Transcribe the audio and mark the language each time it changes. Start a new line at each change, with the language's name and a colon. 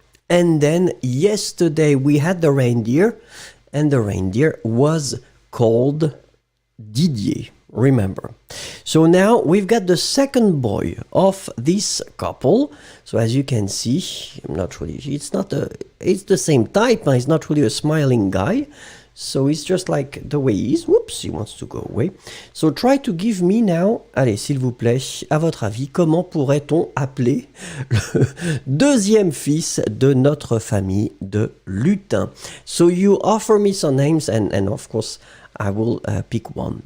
English: And then yesterday we had the reindeer, and the reindeer was called Didier, remember. So now we've got the second boy of this couple. So as you can see, I'm not really, it's the same type, he's not really a smiling guy. So it's just like the way he is. Whoops, he wants to go away. So try to give me now,
French: allez, s'il vous plaît, à votre avis, comment pourrait-on appeler le deuxième fils de notre famille de lutins?
English: So you offer me some names and of course, I will pick one.